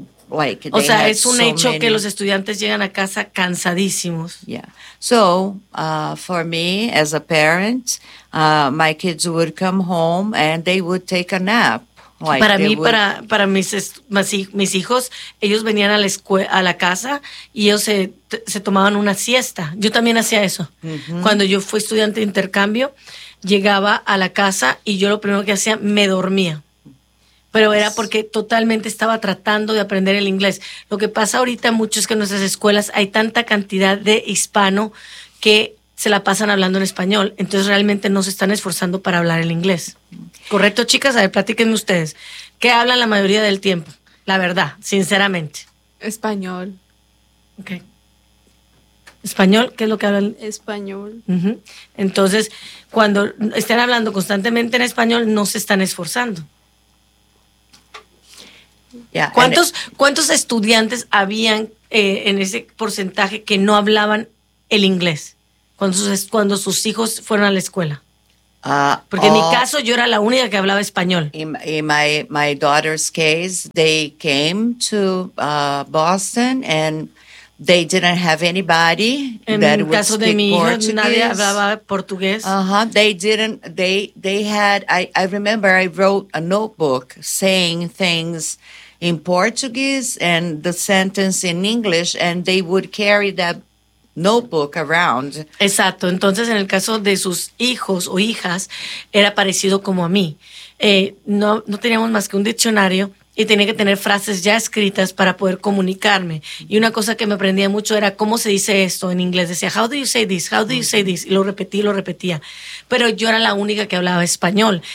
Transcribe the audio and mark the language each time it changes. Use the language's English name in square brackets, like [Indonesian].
[Spanish] Es un hecho que los estudiantes llegan a casa cansadísimos. [English] Yeah. So, for me, as a parent, my kids would come home and they would take a nap. [Spanish] Like, para mí, para mis hijos, ellos venían a la casa y ellos se tomaban una siesta. Yo también hacía eso. Mm-hmm. Cuando yo fui estudiante de intercambio, llegaba a la casa y yo lo primero que hacía, me dormía. pero era porque totalmente estaba tratando de aprender el inglés. Lo que pasa ahorita mucho es que en nuestras escuelas hay tanta cantidad de hispano que se la pasan hablando en español, entonces realmente no se están esforzando para hablar el inglés. ¿Correcto, chicas? A ver, platíquenme ustedes. ¿Qué hablan la mayoría del tiempo? La verdad, sinceramente. Español. Ok. ¿Español? ¿Qué es lo que hablan? Español. Uh-huh. Entonces, cuando están hablando constantemente en español, no se están esforzando. [English] Yeah, [Spanish] ¿Cuántos estudiantes habían en ese porcentaje que no hablaban el inglés cuando sus hijos fueron a la escuela? Porque en mi caso, yo era la única que hablaba español. [English] In my daughter's case, they came to Boston and they didn't have anybody that would speak Portuguese. [Spanish] En mi caso de mi hijo, nadie hablaba portugués. Uh-huh. [English] I remember I wrote a notebook saying things in Portuguese and the sentence in English, and they would carry that notebook around. [Spanish] Exacto. Entonces, en el caso de sus hijos o hijas, era parecido como a mí. No teníamos más que un diccionario y tenía que tener frases ya escritas para poder comunicarme. Y una cosa que me aprendía mucho era cómo se dice esto en inglés. Decía, [English] how do you say this? How do you say this? [Spanish] Y lo repetía y lo repetía. Pero yo era la única que hablaba español.